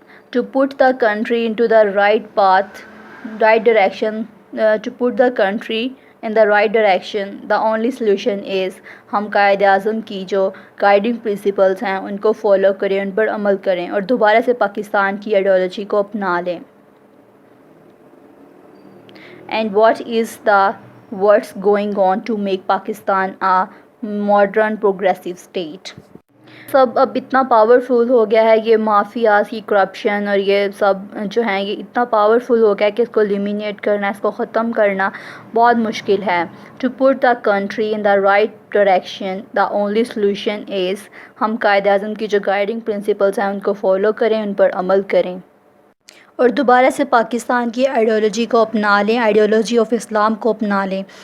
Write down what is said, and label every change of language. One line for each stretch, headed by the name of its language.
English: to put the country into the right path, right direction, to put the country in the right direction, the only solution is
Urdu: ہم قائد اعظم کی جو guiding principles ہیں ان کو follow کریں, ان پر عمل کریں اور دوبارہ سے پاکستان کی آئیڈیالوجی کو اپنا لیں.
English: And what's going on to make Pakistan a modern progressive state?
Urdu: سب اب اتنا پاورفل ہو گیا ہے, یہ مافیاز کی کرپشن اور یہ سب جو ہیں یہ اتنا پاورفل ہو گیا ہے کہ اس کو ایلیمینیٹ کرنا, اس کو ختم کرنا بہت مشکل ہے.
English: to put the country in the right direction, the only solution is
Urdu: ہم قائد اعظم کی جو گائیڈنگ پرنسپلز ہیں ان کو فالو کریں, ان پر عمل کریں اور دوبارہ سے پاکستان کی آئیڈیالوجی کو اپنا لیں, آئیڈیالوجی آف اسلام کو اپنا لیں.